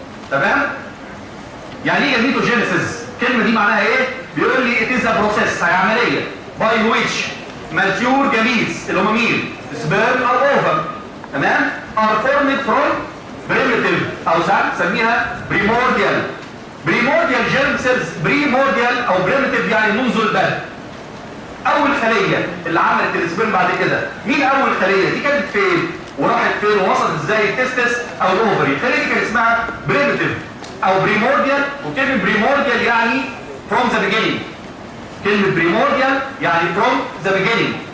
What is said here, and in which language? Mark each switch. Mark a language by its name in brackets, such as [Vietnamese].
[Arabic] تمام؟ يعني ايه جاميتوجينيسيس؟ الكلمه دي معناها ايه؟ بيقول لي [English] it is a process، [Arabic] هي عمليه [English] by which mature gametes [Arabic] اللي هم مين؟ سبيرم او اوفم، تمام؟ [English] are formed from primitive [Arabic] او ساعات نسميها primordial. primordial germ cells، primordial او primitive يعني منذ البدء. اول خليه اللي عملت السبيرم بعد كده، مين اول خليه؟ دي كانت فين؟ وراحت فين ووصلت ازاي؟ التستس او الاوفري. الخليه دي كان اسمها بريمتيف او بريمورديال، وكلمه بريمورديال يعني [English] from the beginning. [Arabic] كلمه بريمورديال يعني [English] from the beginning.